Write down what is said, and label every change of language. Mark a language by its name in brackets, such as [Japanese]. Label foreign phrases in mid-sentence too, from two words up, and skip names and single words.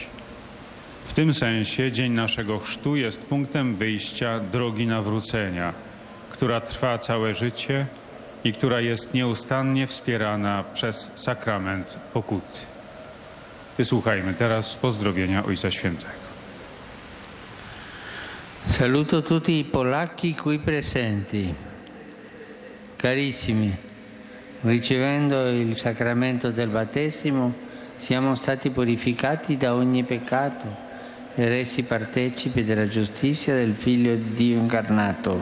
[Polish] W tym sensie dzień naszego chrztu jest punktem wyjścia drogi nawrócenia, która trwa całe życie i która jest nieustannie wspierana przez sakrament pokuty. Wysłuchajmy teraz pozdrowienia Ojca Świętego. [Italian] Saluto tutti i polacchi qui presenti. Carissimi, ricevendo il sacramento del battesimo siamo stati purificati da ogni peccato e resi partecipi della giustizia del Figlio di Dio incarnato.